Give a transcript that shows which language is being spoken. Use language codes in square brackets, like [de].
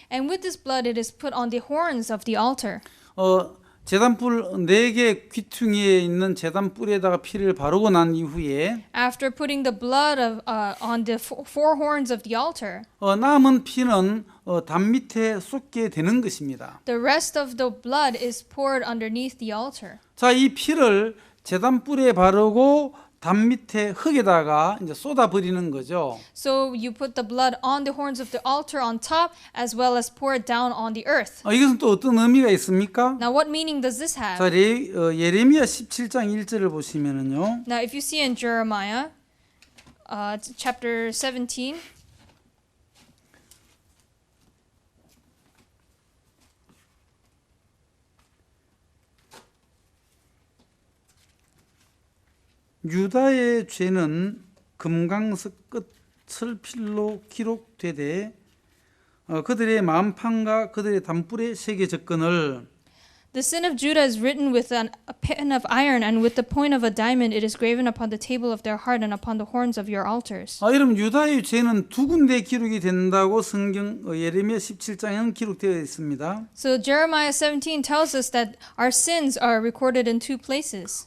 [en] And with this blood it is put on the horns of the altar. [ko] 제단뿔 4개 귀퉁이에 있는 제단뿔에다가 피를 바르고 난 이후에 [en] After putting the blood on the four horns of the altar, [ko] 남은 피는 담 밑에 쏟게 되는 것입니다. [en] the rest of the blood is poured underneath the altar. [ko] 자, 이 피를 제단뿔에 바르고 담 밑에 흙에다가 이제 쏟아 버리는 거죠. [en] So you put the blood on the horns of the altar on top as well as pour it down on the earth. [ko] 이것은 또 어떤 의미가 있습니까? [en] Now what meaning does this have? [ko] 자, 예레미야 17장 1절을 보시면은요. [en] Now if you see in Jeremiah chapter 17, [ko] 유다의 죄는 금강석 끝 철필로 기록되되 그들의 마음판과 그들의 담불에 새겨졌거늘 [en] the sin of Judah is written with a pen of iron, and with the point of a diamond it is graven upon the table of their heart and upon the horns of your altars. [ko] 여러분 유다의 죄는 두 군데 기록이 된다고 성경 예레미야 17장에는 기록되어 있습니다. [en] So Jeremiah 17 tells us that our sins are recorded in two places.